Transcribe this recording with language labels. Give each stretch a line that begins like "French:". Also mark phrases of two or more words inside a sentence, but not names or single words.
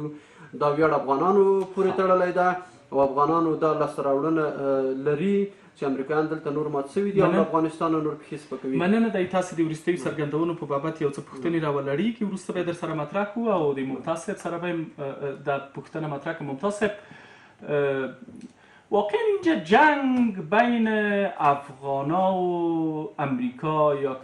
Pashto: دا ویاړ افغانانو پورې تړلی ده او افغانانو دا لاسته راوړنه لري چې امریکایان دلته نور مات شوي دي او افغانستان نور پښې سپکوي. مننه. دی تاسو د وروستیو څرګندونو په بابت یو څه پوښتنې راولړېږي، وروسته به یې در سره مطرح کړو او د ممتاز صاحب سره به دا پوښتنه مطرح کړم. ممتاز صاحب،
Persian: واقعا اینجا جنگ بین افغانا و امریکا یا